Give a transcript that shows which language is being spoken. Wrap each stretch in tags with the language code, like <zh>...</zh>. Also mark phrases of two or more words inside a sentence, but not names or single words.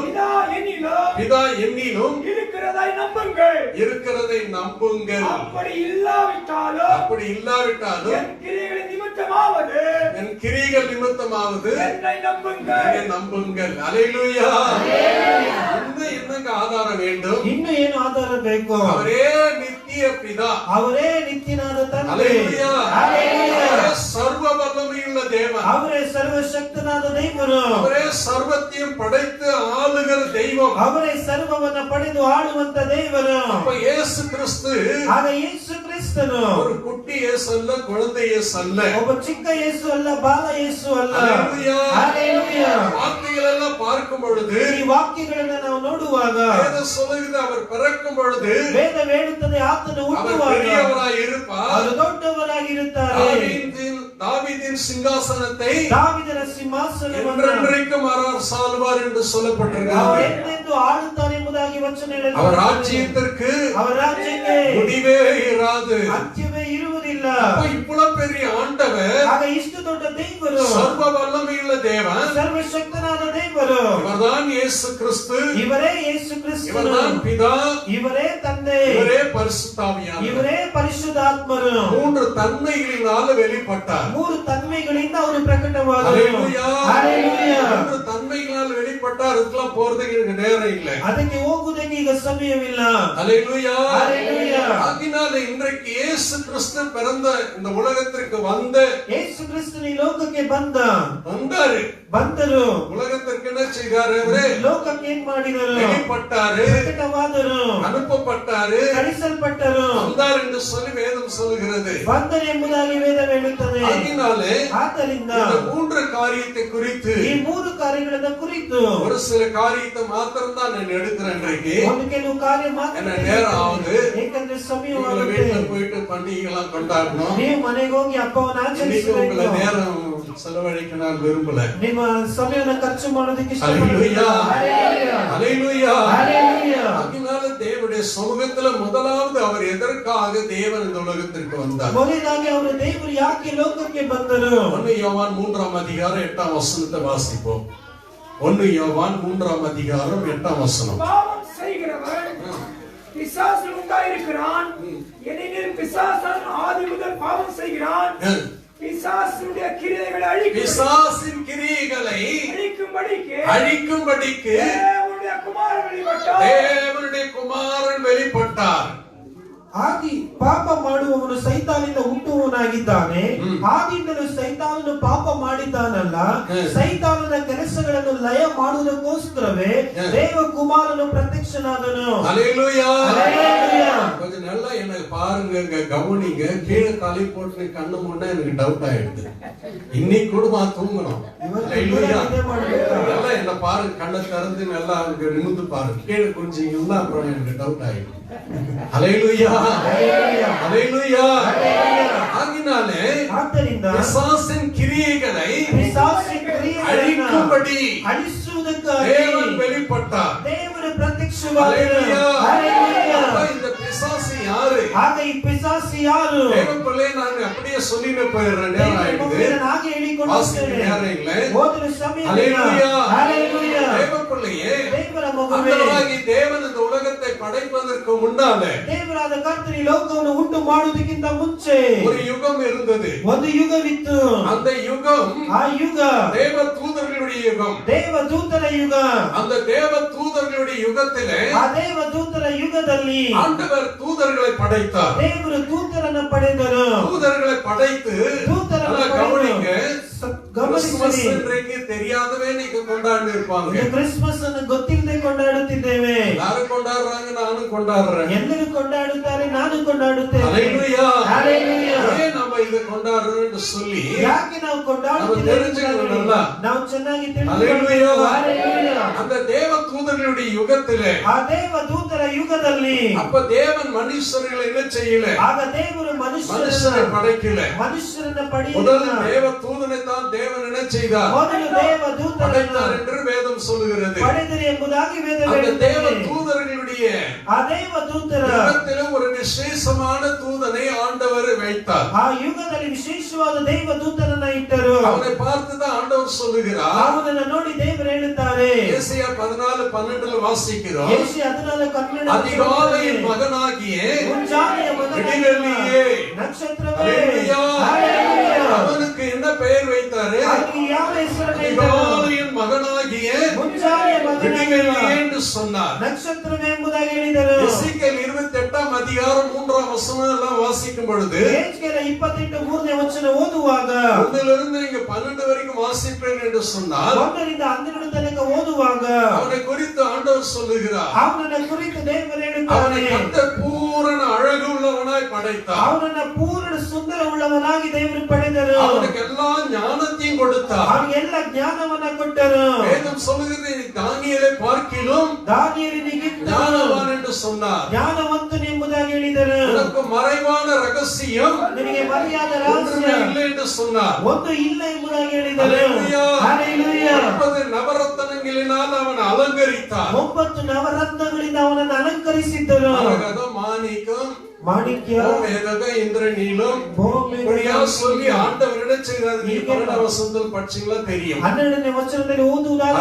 <ta>பிதா என்னிலும் இருக்கிறதை நம்புங்கள். அப்படி இல்லாவிட்டாலும் என் கிரியைகள் நிமித்தமாவது என்னை நம்புங்கள். அல்லேலூயா. இன்னும் என்னங்க ஆதாரம் வேண்டும்?</ta> <kn>ಇನ್ನು ಏನು ಆಧಾರ ಬೇಕು?</kn> <ta>அவரே நித்திய நித்திய பிதா.</ta> <kn>ಅವರೇ ನಿತ್ಯನಾದ ತಂದೆ.</kn> <ta>அல்லேலூயா. ஹalleluya. அவரே சர்வ வல்லமையுள்ள தேவன்.</ta> <kn>ಅವರೇ ಸರ್ವಶಕ್ತನಾದ ದೇವರು.</kn> <ta>அவரே சர்வத்தையும் படைத்து ஆளுகிற தெய்வம்.</ta> <kn>ಅವರೇ ಸರ್ವವನ್ನ ಪಡೆದು ಆಳುವಂತ ದೇವರು.</kn> <ta>அப்ப இயேசு கிறிஸ்து</ta> <kn>ಆಗ ಯೇಸು ಕ್ರಿಸ್ತನು</kn> <ta>ஒரு குட்டி இயேசு அல்ல, குழந்தை இயேசு அல்ல.</ta> <kn>ಒಬ್ಬ ಚಿಕ್ಕ ಯೇಸು ಅಲ್ಲ, ಬಾಲ ಯೇಸು ಅಲ್ಲ.</kn> <ta>அல்லேலூயா. ஹalleluya. வார்த்தைகளெல்லாம் பார்க்கும் பொழுது</ta> <kn>ಈ ವಾಕ್ಯಗಳನ್ನ ನಾವು ನೋಡುವಾಗ</kn> <ta>வேதம் சொல்லுகிறது, அவர் பிறக்கும் பொழுது</ta> <kn>ವೇದ ಹೇಳುತ್ತದೆ ಆತನು</kn> <ta>அவர்</ta> <kn>ಹುಟ್ಟುವಾಗ</kn> <ta>பெரியவராய் இருப்பார்.</ta> <kn>ಅವರು ದೊಡ್ಡವರಾಗಿರುತ್ತಾರೆ.</kn> <ta>தாவீதின் சிங்காசனத்தை</ta> <kn>ದಾವೀದನ ಸಿಂಹಾಸನವನ್ನು</kn> <ta>என்றென்றைக்கும் அரசாளுவார் என்று</ta> <kn>ಅವರು</kn> <ta>சொல்லப்பட்டிருக்கிறது.</ta> <kn>ಎಂದೆಂದೂ ಆಳುತ್ತಾರೆ ಎಂಬುದಾಗಿ ವಚನ ಹೇಳುತ್ತದೆ.</kn> <ta>அவர் ராஜ்யத்திற்கு</ta> <kn>ಅವರ ರಾಜ್ಯಕ್ಕೆ</kn> <ta>முடிவே இராது.</ta> <kn>ಅಂತ್ಯವೇ ಇರುವುದಿಲ್ಲ.</kn> <ta>அப்ப இவ்வளவு பெரிய ஆண்டவர்,</ta> <kn>ಆಗ ಇಷ್ಟು ದೊಡ್ಡ ದೇವರು,</kn> <ta>சர்வ வல்லமையுள்ள தேவன்,</ta> <kn>ಸರ್ವಶಕ್ತನಾದ ದೇವರು,</kn> <ta>இவர்தான் இயேசு கிறிஸ்து,</ta> <kn>ಇವರೇ ಯೇಸು ಕ್ರಿಸ್ತನು,</kn> <ta>இவர்தான் பிதா,</ta> <kn>ಇವರೇ ತಂದೆ,</kn> <ta>இவரே பரிசுத்தாவியானவர்.</ta> <kn>ಇವರೇ ಪರಿಶುದ್ಧಾತ್ಮರು.</kn> <ta>மூன்று தன்மைகளினால் வெளிப்பட்டார்.</ta> <kn>ಮೂರು ತನ್ಮೆಗಳಿಂದ ಅವರು ಪ್ರಕಟವಾದರು.</kn> <ta>அல்லேலூயா. ஹalleluya. மூன்று தன்மைகளால் வெளிப்பட்டார். இதுக்கெல்லாம் போறதுக்கு எனக்கு நேரம் இல்லை.</ta> <kn>ಅದಕ್ಕೆ ಹೋಗುವುದಕ್ಕೆ ಈಗ ಸಮಯವಿಲ್ಲ.</kn> <ta>அல்லேலூயா. ஹalleluya. அதனால இன்றைக்கு இயேசு கிறிஸ்து பிறந்த இந்த உலகத்திற்கு</ta> <kn>ಯೇಸು ಕ್ರಿಸ್ತನು ಈ ಲೋಕಕ್ಕೆ</kn> <ta>வந்தாரு.</ta> <kn>ಬಂದರು.</kn> <ta>உலகத்திற்கு என்ன செய்தாரு? அவரு</ta> <kn>ಲೋಕಕ್ಕೆ ಏನ್ ಮಾಡಿದರು?</kn> <ta>வெளிப்பட்டாரு,</ta> <kn>ಪ್ರಕಟವಾದರು,</kn> <ta>அனுப்பப்பட்டாரு,</ta> <kn>ಕಳಿಸಲ್ಪಟ್ಟರು.</kn> <ta>வந்தார் என்று சொல்லி வேதம் சொல்லுகிறது.</ta> <kn>ಬಂದರು ಎಂಬುದಾಗಿ ವೇದ ಹೇಳುತ್ತದೆ.</kn> <ta>அதனாலே</ta> <kn>ಆದ್ದರಿಂದ</kn> <ta>இந்த மூன்று காரியத்தை குறித்து</ta> <kn>ಈ ಮೂರು ಕಾರ್ಯಗಳನ್ನ ಕುರಿತು</kn> <ta>ஒரு சில காரியத்தை மாத்திரம் தான் நான் எடுக்கிறேன் இன்றைக்கு.</ta> <kn>ಒಂದು ಕೆಲವು ಕಾರ್ಯ ಮಾತ್ರ</kn> <ta>என்ன நேரம் ஆகுது.</ta> <kn>ಏಕೆಂದ್ರೆ</kn> <ta>நீங்க</ta> <kn>ಸಮಯವಾಗುತ್ತೆ.</kn> <ta>வீட்டுல போயிட்டு பண்டிகைலாம் கொண்டாடணும்.</ta> <kn>ನೀವು ಮನೆಗೆ ಹೋಗಿ ಹಬ್ಬವನ್ನು</kn> <ta>இன்னைக்கு உங்களை</ta> <kn>ಆಚರಿಸಬೇಕು.</kn> <ta>நேரம் செலவழிக்க நான் விரும்பல.</ta> <kn>ನಿಮ್ಮ ಸಮಯವನ್ನು ಖರ್ಚು ಮಾಡೋದಕ್ಕೆ</kn> <ta>அல்லேலூயா.</ta> <kn>ಇಷ್ಟಪಡುತ್ತೇನೆ.</kn> <ta>அல்லேலூயா. ஹalleluya. அதனால தேவனுடைய சமூகத்துல முதலாவது அவர் எதற்காக தேவன் இந்த உலகத்திற்கு வந்தார்? ಮೊದಲಾಗಿ ಅವರು ದೇವರು ಯಾಕೆ ಲೋಕಕ್ಕೆ ಬಂದರು? 1 யோவான் 3ஆம் அதிகாரம் 8ஆம் வசனத்தை வாசிப்போம். 1 யோவான் 3ஆம் அதிகாரம் 8ஆம் வசனம். பாவம் செய்கிறவன் பிசாசு உண்டாயிருக்கிறான். ஏனெனில் பிசாசன் ஆதி முதல் பாவம் செய்கிறான். பிசாசுடைய கிரியைகளை அழிக்கும், பிசாசின் கிரியைகளை அழிக்கும்படிக்கு தேவனுடைய குமாரன் வெளிப்பட்டார்.</ta> <kn>ಆದಿ ಪಾಪ ಮಾಡುವವನು ಸೈತಾನಿಂದ ಹುಟ್ಟುವವನಾಗಿದ್ದಾನೆ. ಆದಿಂದಲೂ ಸೈತಾನನು ಪಾಪ ಮಾಡಿದ್ದಾನಲ್ಲ. ಸೈತಾನನ ಕೆಲಸಗಳನ್ನು ಲಯ ಮಾಡುವುದಕ್ಕೋಸ್ಕರವೇ ದೇವ ಕುಮಾರನು ಪ್ರತ್ಯಕ್ಷನಾದನು.</kn> <ta>அல்லேலூயா. ஹalleluya. கொஞ்சம் நல்லா எனக்கு பாருங்க, கவனிங்க. கீழே தலை போட்டு கண்ணு முன்னா எனக்கு டவுட் ஆயிடுது. இன்னைக்கு கூட தூங்கணும். அல்லேலூயா. நல்லா என்ன பாருங்க, கண்ணை திறந்து நல்லா அங்க நிமிர்ந்து பாருங்க. கீழே கொஞ்சம் இல்ல, அப்புறம் எனக்கு டவுட் ஆயிடுது. அல்லேலூயா. அல்லேலூயா. ஆகினாலே</ta> <kn>ಆದ್ದರಿಂದ</kn> <ta>பிசாசின் கிரியைகளை</ta> <kn>ಅಳಿಸುವುದಕ್ಕಾಗಿ ಅಳಿಸುವುದಕ್ಕಾಗಿ</kn> <ta>தேவன் வெளிப்பட்டார்.</ta> <kn>ದೇವರು ಪ್ರತ್ಯಕ್ಷವಾದರು.</kn> <ta>அல்லேலூயா. ஹalleluya. இந்த பிசாசு யாரு?</ta> <kn>ಆಗ ಈ ಪಿಸಾಸು ಯಾರು?</kn> <ta>தேவப்பிள்ளை நான் அப்படியே சொல்லிட்டு போயிடுறேன். நேரம் ஆயிடுது.</ta> <kn>ಹಾಗೆ ಹೇಳಿಕೊಳ್ಳುತ್ತೇನೆ.</kn> <ta>நேரம் இல்லை.</ta> <kn>ಓದಲು ಸಮಯ ಇಲ್ಲ.</kn> <ta>அல்லேலூயா. ஹalleluya. தேவப்பிள்ளையே,</ta> <kn>ದೇವರ ಮಗುವೇ,</kn> <ta>அந்தராகி தேவன் இந்த உலகத்தை படைப்பதற்கு முன்னாலே</ta> <kn>ದೇವರಾದ ಕರ್ತನು ಈ ಲೋಕವನ್ನು ಉಂಟು ಮಾಡುವುದಕ್ಕಿಂತ ಮುಂಚೆ</kn> <ta>ஒரு யுகம் இருந்தது.</ta> <kn>ಒಂದು ಯುಗವಿತ್ತು.</kn> <ta>அந்த யுகம்</ta> <kn>ಆ ಯುಗ</kn> <ta>தேவ தூதர்களுடைய யுகம்.</ta> <kn>ದೇವದೂತರ ಯುಗ.</kn> <ta>அந்த தேவ தூதர்களுடைய யுகத்திலே</ta> <kn>ಆ ದೇವದೂತರ ಯುಗದಲ್ಲಿ</kn> <ta>ஆண்டவர் தூதர்களை படைத்தார்.</ta> <kn>ದೇವರು ದೂತರನ್ನು ಪಡೆದರು.</kn> <ta>தூதர்களை படைத்து</ta> <kn>ದೂತರನ್ನು</kn> <ta>கவனிங்க.</ta> <kn>ಗಮನಿಸಿ,</kn> <ta>இன்றைக்கு தெரியாதவே நீங்க கொண்டாடி இருப்பாங்க.</ta> <kn>ಕ್ರಿಸ್ಮಸ್ ಅನ್ನು ಗೊತ್ತಿಲ್ಲದೆ ಕೊಂಡಾಡುತ್ತಿದ್ದೇವೆ.</kn> <ta>யாரும் கொண்டாடுறாங்க, நானும் கொண்டாடுறேன்.</ta> <kn>ಎಲ್ಲರೂ ಕೊಂಡಾಡುತ್ತಾರೆ, ನಾನು ಕೊಂಡಾಡುತ್ತೇನೆ.</kn> <ta>அல்லேலூயா. ஹalleluya. ஏன் நம்ம இதை கொண்டாடுறோம்னு சொல்லி</ta> <kn>ಯಾಕೆ ನಾವು ಕೊಂಡಾಡುತ್ತಿದ್ದೇವೆ? ನಾವು ಚೆನ್ನಾಗಿ</kn> <ta>அல்லேலூயா.</ta> <kn>ಹalleluya.</kn> <ta>அந்த தேவ தூதர்களுடைய யுகத்திலே</ta> <kn>ಆ ದೇವದೂತರ ಯುಗದಲ್ಲಿ</kn> <ta>அப்ப தேவன் மனுஷர்களை என்ன செய்யல?</ta> <kn>ಆಗ ದೇವರು</kn> <ta>மனுஷரை படைக்கல.</ta> <kn>ಮನುಷ್ಯರನ್ನ</kn> <ta>முதல்</ta> <kn>ಪಡೆಯಲಿಲ್ಲ.</kn> <ta>தேவ தூதனை தான் தேவன் என்ன செய்தார்?</ta> <kn>ಮೊದಲು ದೇವದೂತರನ್ನು</kn> <ta>படைத்தார் என்று வேதம் சொல்லுகிறது.</ta> <kn>ಪಡೆದರು ಎಂಬುದಾಗಿ ವೇದ</kn> <ta>அந்த தேவ</ta> <kn>ಹೇಳುತ್ತದೆ.</kn> <ta>தூதர்களுடைய</ta> <kn>ಆ ದೇವದೂತರ</kn> <ta>யுகத்திலே ஒரு விசேஷமான தூதனை ஆண்டவர் வைத்தார்.</ta> <kn>ಆ ಯುಗದಲ್ಲಿ ವಿಶೇಷವಾದ ದೇವದೂತರನ್ನ ಇಟ್ಟರು.</kn> <ta>அவனை பார்த்து தான் ஆண்டவர் சொல்லுகிறார்.</ta> <kn>ಅವನನ್ನು ನೋಡಿ ದೇವರು ಹೇಳುತ್ತಾರೆ.</kn> <ta>ஏசாயா 14:12 வாசிக்கிறோம்.</ta> <kn>ಯೆಶಾಯ 14:12</kn> <ta>அதிகாலையின் மகனாகிய</ta> <kn>ಮುಂಜಾನೆಯ ಮಗನಾಗಿರುವ</kn> <ta>விடிவெள்ளியே,</ta> <kn>ನಕ್ಷತ್ರವೇ,</kn> <ta>அல்லேலூயா, ஹalleluya. அவனுக்கு என்ன பெயர் வைத்தாரு?</ta> <kn>ಅವನಿಗೆ ಯಾವ ಹೆಸರನ್ನು ಇಟ್ಟರು?</kn> <ta>அதிகாலையின் மகனாகிய</ta> <kn>ಮುಂಜಾನೆಯ ಮಗನಾಗಿರುವ</kn> <ta>விடிவெள்ளி என்று சொன்னார்.</ta> <kn>ನಕ್ಷತ್ರವೇ ಎಂಬುದಾಗಿ ಹೇಳಿದರು.</kn> <ta>எசேக்கியேல் 28ஆம் அதிகாரம் 3ஆம் வசனம் எல்லாம் வாசிக்கும் பொழுது</ta> <kn>ಯೆಹೆಜ್ಕೇಲ 28 3ನೇ ವಚನ ಓದುವಾಗ</kn> <ta>ஒன்றிலிருந்து நீங்க 12 வரைக்கும் வாசிப்பேன் என்று சொன்னால்</ta> <kn>1ರಿಂದ 12 ತನಕ ಓದುವಾಗ</kn> <ta>அவனை குறித்து ஆண்டவர் சொல்லுகிறார்.</ta> <kn>ಅವನನ್ನ ಕುರಿತು ದೇವರು</kn> <ta>அவனை</ta> <kn>ಹೇಳುತ್ತಾನೆ,</kn> <ta>கர்த்தர் பூரண அழகு உள்ளவனாய் படைத்தார்.</ta> <kn>ಅವನನ್ನ ಪೂರ್ಣ ಸುಂದರ ಉಳ್ಳವನಾಗಿ ದೇವರು ಪಡೆದರು.</kn> <ta>அவனுக்கு எல்லா ஞானத்தையும் கொடுத்தார்.</ta> <kn>ಅವನಿಗೆ ಎಲ್ಲ ಜ್ಞಾನವನ್ನ ಕೊಟ್ಟರು.</kn> <ta>வேதம் சொல்லுகிறது தானியேலை பார்க்கிலும்</ta> <kn>ದಾನಿಯೇಲನಿಗಿಂತ</kn> <ta>ஞானவான் என்று சொன்னார்.</ta> <kn>ಜ್ಞಾನವಂತನು ಎಂಬುದಾಗಿ ಹೇಳಿದರು.</kn> <ta>உனக்கு மறைவான ரகசியம்</ta> <kn>ನಿನಗೆ ಮರೆಯಾದ</kn> <ta>ஒன்றுமே</ta> <kn>ರಹಸ್ಯ</kn> <ta>இல்லை என்று சொன்னார்.</ta> <kn>ಒಂದು ಇಲ್ಲ ಎಂಬುದಾಗಿ ಹೇಳಿದರು.</kn> <ta>ஹல்லேலூயா.</ta> <kn>ಹಲ್ಲೆಲೂಯಾ.</kn> <ta>9 நவரத்னங்களினால் அவன் அலங்கரித்தார்.</ta> <kn>9 ನವರತ್ನಗಳಿಂದ ಅವನನ್ನು ಅಲಂಕರಿಸಿದ್ದರು.</kn> <ta>மரகதம், மாணிக்கம்,</ta> <kn>ಮಾಣಿಕ್ಯ,</kn> <ta>கோமேதக, இந்திரநீலம் இப்படியா சொல்லி ஆண்டவரிடம் செய்தார். நீ 12 வசனத்தில் படிச்சீங்களா தெரியும்.</ta> <kn>12ನೇ ವಚನದಲ್ಲಿ ಓದುವುದಾದರೆ</kn>